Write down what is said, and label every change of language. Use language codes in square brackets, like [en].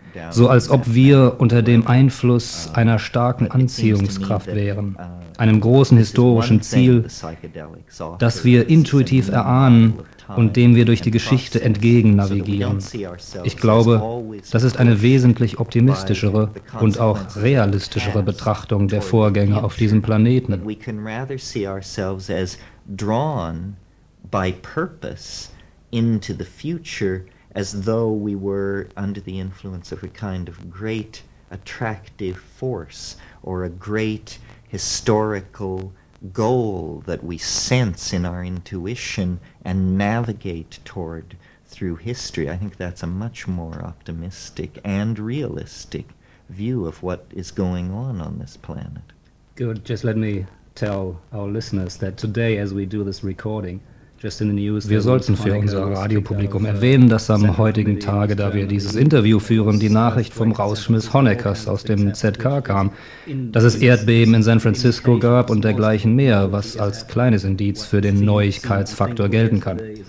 [de] So als ob wir unter dem Einfluss einer starken Anziehungskraft wären, einem großen historischen Ziel, das wir intuitiv erahnen und dem wir durch die Geschichte entgegen navigieren. Ich glaube, das ist eine wesentlich optimistischere und auch realistischere Betrachtung der Vorgänge auf diesem Planeten. Wir können [en] rather see ourselves as drawn by purpose into the future, as though we were under the influence of a kind of great attractive force or a great historical goal that we sense in our intuition and navigate toward through history. I think that's a much more optimistic and realistic view of what is going on this planet. Good. Just let me tell our listeners that today, as we do this recording, [de] wir sollten für unser Radiopublikum erwähnen, dass am heutigen Tage, da wir dieses Interview führen, die Nachricht vom Rausschmiss Honeckers aus dem ZK kam, dass es Erdbeben in San Francisco gab und dergleichen mehr, was als kleines Indiz für den Neuigkeitsfaktor gelten kann.